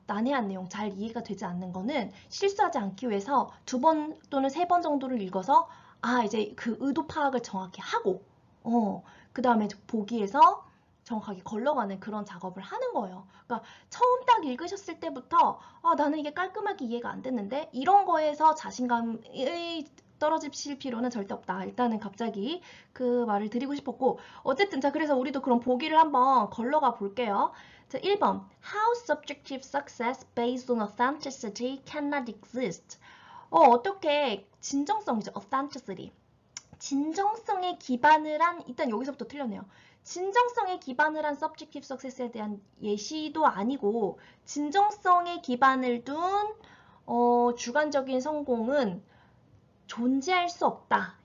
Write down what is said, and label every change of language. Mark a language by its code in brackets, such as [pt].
[ko] 난해한 내용 잘 이해가 되지 않는 거는 실수하지 않기 위해서 2번 또는 3번 정도를 읽어서 이제 그 의도 파악을 정확히 하고 그 다음에 보기에서 정확하게 걸러가는 그런 작업을 하는 거예요. 그러니까 처음 딱 읽으셨을 때부터 나는 이게 깔끔하게 이해가 안 됐는데 이런 거에서 자신감이 떨어지실 필요는 절대 없다. 일단은 갑자기 그 말을 드리고 싶었고 어쨌든 자 그래서 우리도 그럼 보기를 한번 걸러가 볼게요. 자 1번 [en] How subjective success based on authenticity cannot exist. [ko] 어떻게 진정성이죠. authenticity. 진정성에 기반을 한 일단 여기서부터 틀렸네요. 진정성에 기반을 한 subjective success에 대한 예시도 아니고 진정성에 기반을 둔 주관적인 성공은 존재할 수 없다.